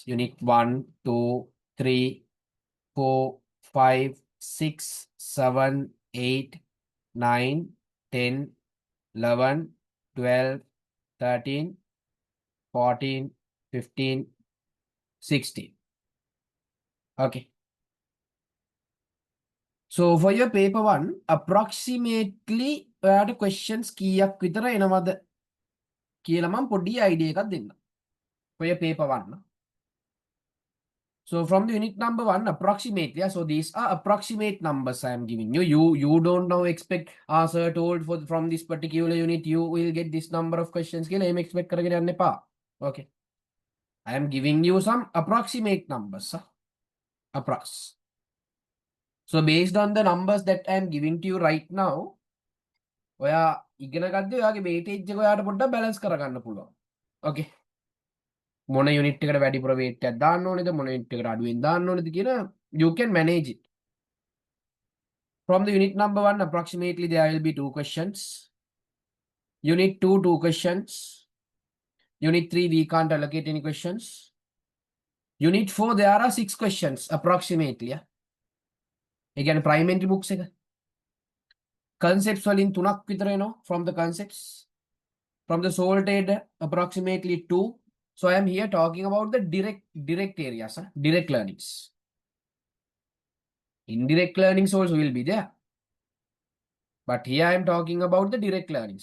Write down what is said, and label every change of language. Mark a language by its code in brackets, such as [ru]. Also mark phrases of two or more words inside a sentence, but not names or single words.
[en] Unit 1, 2, 3, 4, 5, 6, 7, 8, 9, 10, 11, 12, 13, 14, 15, 16. Okay. So for your paper one, approximately [si] ඔයාට questions කීයක් විතර එනවද කියලා මම පොඩි idea එකක් දෙන්න. [en] For your paper one. So from the unit number 1, approximately, so these are approximate numbers I am giving you. You don't now expect, sir told from this particular unit, you will get this number of questions. Expect okay. I am giving you some approximate numbers. Approx. So based on the numbers that I am giving to you right now, [si] ඔයා ඉගෙන ගද්දී ඔයාගේ weightage එක ඔයාට පොඩ්ඩක් balance කරගන්න පුළුවන්. Okay. මොන යුනිට් එකට වැඩිපුර weight එකක් දාන්න ඕනේද මොන යුනිට් එකට අඩුවෙන් දාන්න ඕනේද කියලා [en] you can manage it. From the unit number 1 approximately there will be 2 questions. Unit 2 2 questions. Unit 3 we can't allocate any questions. Unit 4 there are 6 questions approximately. [si] ඒ කියන්නේ [en] primary books [si] එක. Concepts වලින් 3ක් විතර එනවා [en] from the concepts. From the salted approximately 2. So I am here talking about the direct areas, direct learnings. Indirect learnings also will be there. But here I am talking about the direct learnings.